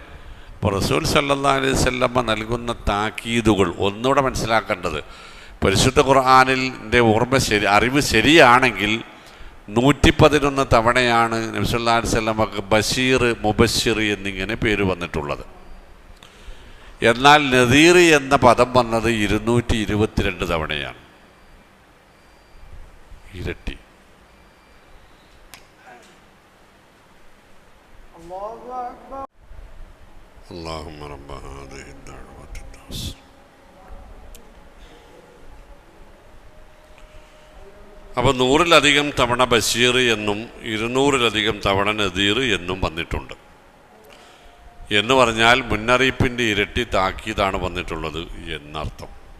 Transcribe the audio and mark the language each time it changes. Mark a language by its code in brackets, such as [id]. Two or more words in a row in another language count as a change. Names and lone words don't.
[ml] അപ്പോൾ റസൂൽ [ar] صلى الله عليه وسلم [ml] നൽകുന്ന താക്കീതുകൾ ഒന്നുകൂടെ മനസ്സിലാക്കേണ്ടത്, പരിശുദ്ധ ഖുർആനിൻ്റെ അറിവ് ശരിയാണെങ്കിൽ 111 തവണയാണ് നബി [ar] صلى الله عليه وسلم [ml] ബഷീർ, മുബശ്ശിർ എന്നിങ്ങനെ പേര് വന്നിട്ടുള്ളത്. എന്നാൽ നദീർ എന്ന പദം വന്നത് 222 തവണയാണ്. ഇരട്ടി. [ar] اللهم رب هذه الدعوة التامة. [ml] അപ്പോൾ 100-ലധികം തവണ ബഷീർ എന്നും 200-ലധികം തവണ നദീർ എന്നും വന്നിട്ടുണ്ട്. എന്ന് പറഞ്ഞാൽ മുന്നറിയിപ്പിൻ്റെ ഇരട്ടി താക്കീതാണ് വന്നിട്ടുള്ളത് എന്നർത്ഥം.